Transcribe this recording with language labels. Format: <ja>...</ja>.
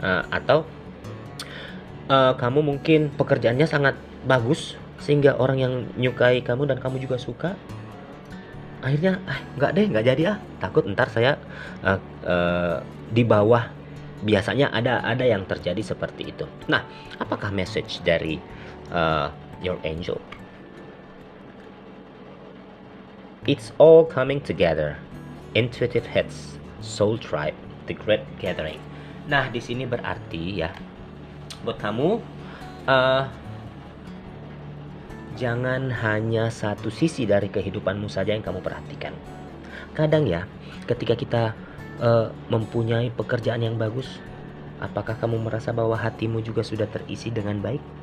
<id>Atau kamu mungkin pekerjaannya sangat bagus sehingga orang yang nyukai kamu dan kamu juga suka. Akhirnya nggak jadi takut ntar saya di bawah. Biasanya ada yang terjadi seperti itu. Nah, apakah message dari</id> <en>your angel? It's all coming together. Intuitive hits, soul tribe, the great gathering.</en> <id>Nah, di sini berarti ya, buat kamu jangan hanya satu sisi dari kehidupanmu saja yang kamu perhatikan. Kadang ya, ketika kita mempunyai pekerjaan yang bagus, apakah kamu merasa bahwa hatimu juga sudah terisi dengan baik?</id>